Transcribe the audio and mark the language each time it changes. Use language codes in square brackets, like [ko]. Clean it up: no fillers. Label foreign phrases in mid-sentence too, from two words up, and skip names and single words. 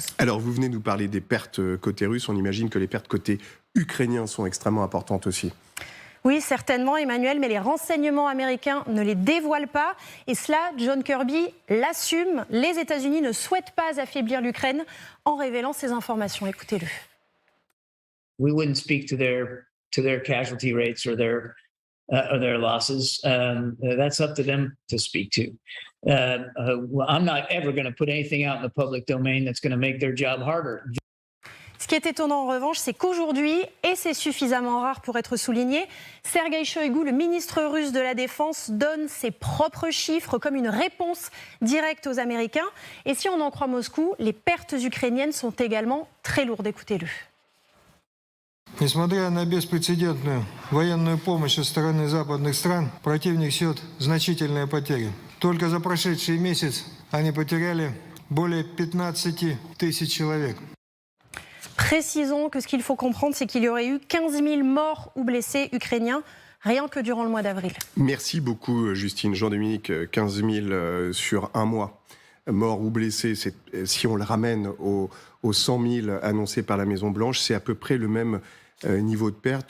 [fr] Alors vous venez nous parler des pertes côté russe. On imagine que les pertes côté ukrainien sont extrêmement importantes aussi. Oui, certainement, Emmanuel, mais les renseignements américains ne les dévoilent pas. Et cela, John Kirby l'assume. Les États-Unis ne souhaitent pas affaiblir l'Ukraine en révélant ces informations. Écoutez-le. [en] We wouldn't speak to their casualty rates or their losses. That's up to them to speak to. I'm not ever going to put anything out in the public domain that's going to make their job harder. [fr] Ce qui est étonnant en revanche, c'est qu'aujourd'hui, et c'est suffisamment rare pour être souligné, Sergueï Shoïgu, le ministre russe de la Défense, donne ses propres chiffres comme une réponse directe aux Américains. Et si on en croit Moscou, les pertes ukrainiennes sont également très lourdes. Écoutez-le. [ru] Несмотря на беспрецедентную военную помощь со стороны западных стран, противник несет значительные потери. Только за прошедший месяц они потеряли более 15 тысяч человек. [fr] Précisons que ce qu'il faut comprendre, c'est qu'il y aurait eu 15 000 morts ou blessés ukrainiens rien que durant le mois d'avril. Merci beaucoup, Justine. Jean-Dominique, 15 000 sur un mois. Morts ou blessés, si on le ramène aux 100 000 annoncés par la Maison-Blanche, c'est à peu près le même niveau de perte.